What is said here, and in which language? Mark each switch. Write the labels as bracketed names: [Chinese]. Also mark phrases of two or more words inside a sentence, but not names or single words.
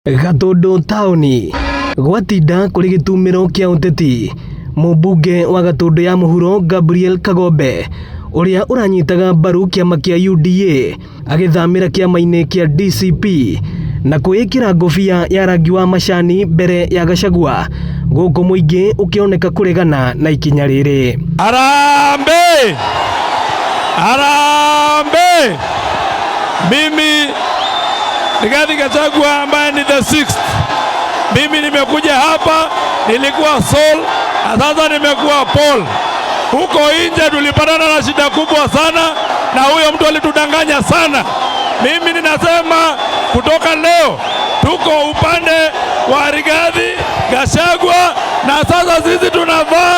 [Kikuyu] Gatundu taoni gwatinda kuri gitumiro kia uteti mubunge wa Gatundu ya muhuro Gabriel Kagombe uria uranyitaga mbaru kiama kia UDA agithamira kiama-ini kia DCP na kuikira ngofia ya rangi wa macani mbere ya Gachagua guku muingi ukioneka kuregana na ikinya riri. [Swahili] Harambee! Harambee! Mimi Rigathi Gachagua ambaye ni [English] the 6th. [Swahili] Mimi nimekuja hapa, nilikuwa Saul, na sasa nimekuwa Paul. Huko nje tulipatana na shida kubwa sana na huyo mtu alitudanganya sana. Mimi ninasema kutoka leo tuko upande wa Rigathi Gachagua na sasa sisi tunavaa